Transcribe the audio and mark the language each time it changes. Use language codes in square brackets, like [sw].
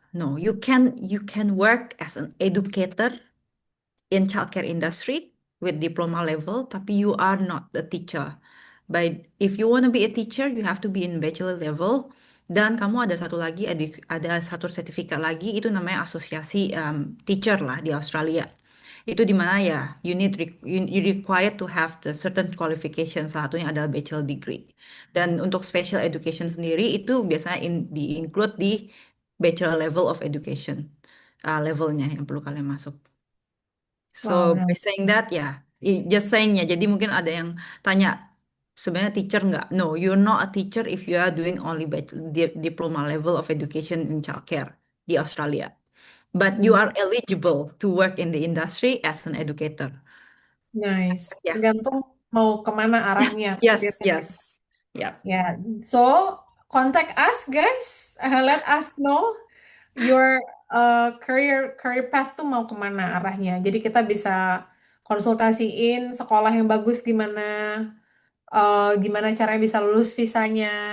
[en] No, you can work as an educator in childcare industry with diploma level, [id] tapi [en] you are not a teacher. But if you want to be a teacher, you have to be in bachelor level. [id] Dan kamu ada satu lagi, ada satu sertifikat lagi, itu namanya asosiasi teacher lah di Australia. Itu di mana ya, [en] you required to have the certain qualification. [id] Salah satunya adalah bachelor degree. Dan untuk special education sendiri itu biasanya di-include di bachelor level of education levelnya yang perlu kalian masuk. So [en] Wow, by nice. saying that ya, just saying ya. [id] Jadi mungkin ada yang tanya sebenarnya teacher nggak? [en] No, you're not a teacher if you are doing only diploma level of education in childcare [id] di Australia. [en] But you Hmm, are eligible to work in the industry as an educator. Nice. [id] Ya, Tergantung mau kemana arahnya. [en] yes, [id] Gitu. [en] yes. Ya. Ya, so contact us guys. Let us know your career path [id] tuh mau kemana arahnya. Jadi kita bisa konsultasiin sekolah yang bagus gimana, gimana caranya bisa lulus visanya.